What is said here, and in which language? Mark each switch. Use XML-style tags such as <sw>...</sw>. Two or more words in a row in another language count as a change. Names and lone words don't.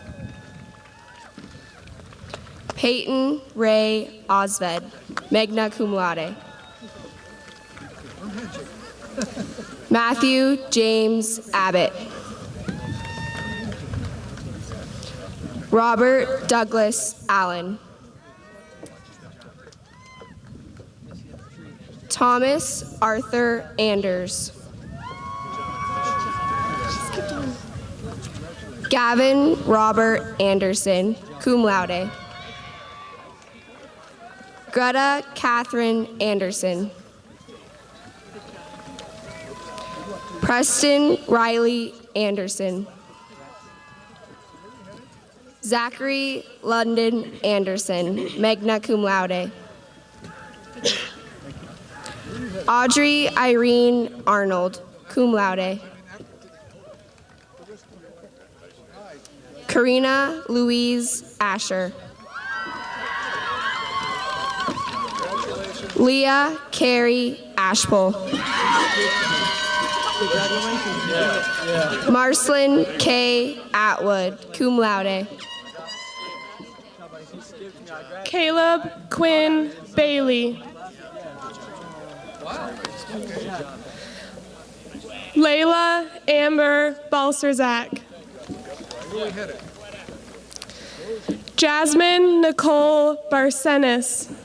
<en>Peyton Ray Osved,</en> <la>magna cum laude.</la> <en>Matthew James Abbott. Robert Douglas Allen. Thomas Arthur Anders. Gavin Robert Anderson,</en> <la>cum laude.</la> <en>Greta Catherine Anderson. Preston Riley Anderson. Zachary London Anderson,</en> <la>magna cum laude.</la> <en>Audrey Irene Arnold,</en> <la>cum laude.</la> <en>Karina Louise Asher. Leah Carey Ashpole. Marcelin K.</en> <la>Atwood, cum laude.</la> <en>Caleb Quinn Bailey. Layla Amber Balserzak. Jasmine Nicole Barsenis.</en>